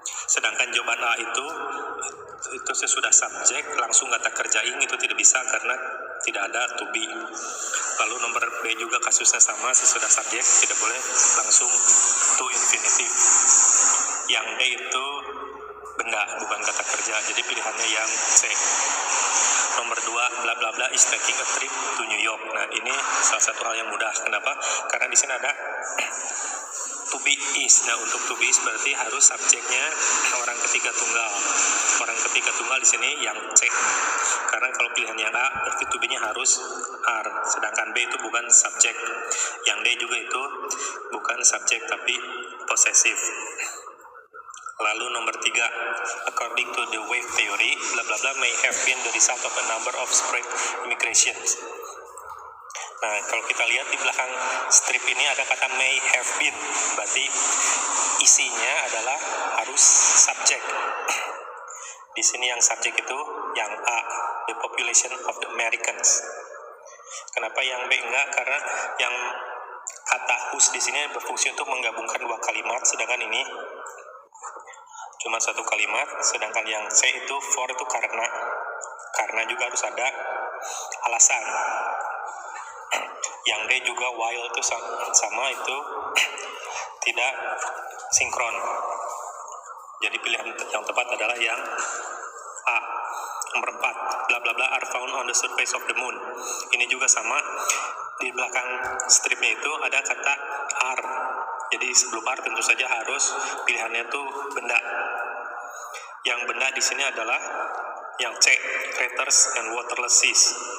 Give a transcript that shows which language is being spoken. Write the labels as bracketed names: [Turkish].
[Indonesian] Sedangkan jawaban A itu sesudah subjek langsung kata kerjain itu tidak bisa karena tidak ada to be. Lalu nomor B juga kasusnya sama, sesudah subjek tidak boleh langsung to infinitive. Yang D itu benda, bukan kata kerja, jadi pilihannya yang C. [English] Nomor 2, bla bla bla is taking a trip to New York. [Indonesian] Nah, ini salah satu hal yang mudah. Kenapa? Karena di sini ada to be is. Nah, untuk to be is berarti harus subjeknya orang ketiga tunggal. Orang ketiga tunggal di sini yang C. Karena kalau pilihan yang A berarti to be-nya harus are. Sedangkan B itu bukan subjek. Yang D juga itu bukan subjek tapi possessive. [English] Lalu nomor 3, according to the wave theory, bla bla bla may have been the result of a number of spread immigrations. [Indonesian] Nah, kalau kita lihat di belakang strip ini ada kata may have been, berarti isinya adalah harus subjek. Di sini yang subjek itu yang A, [English] the population of the Americans. [Indonesian] Kenapa yang B enggak? Karena yang kata whose di sini berfungsi untuk menggabungkan dua kalimat, sedangkan ini cuma satu kalimat. Sedangkan yang C itu for itu karena juga harus ada alasan. Yang D juga while itu sama itu tidak sinkron. Jadi pilihan yang tepat adalah yang A. [English] Nomor 4, bla bla bla are found on the surface of the moon. [Indonesian] Ini juga sama, di belakang stripnya itu ada kata are. Jadi sebelum are tentu saja harus pilihannya itu benda. Yang benda di sini adalah yang C, [English] craters and waterless seas.